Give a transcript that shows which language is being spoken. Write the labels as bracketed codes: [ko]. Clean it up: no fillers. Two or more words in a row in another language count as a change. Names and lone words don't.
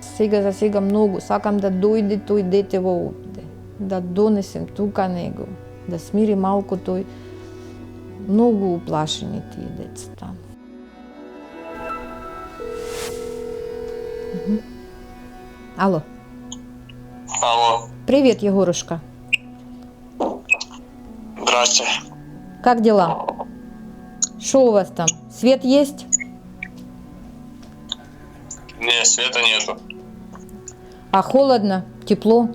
[mk] Сега за сега многу сакам да дојде тој дете во овде, да донесем тука него, да смири малку тој. Многу уплашени тие деца таму. [ru] Ало. Алло, Привет, Егорушка. здрасте. Как дела? Что у вас там? Свет есть? Не, света нету. А холодно? Тепло?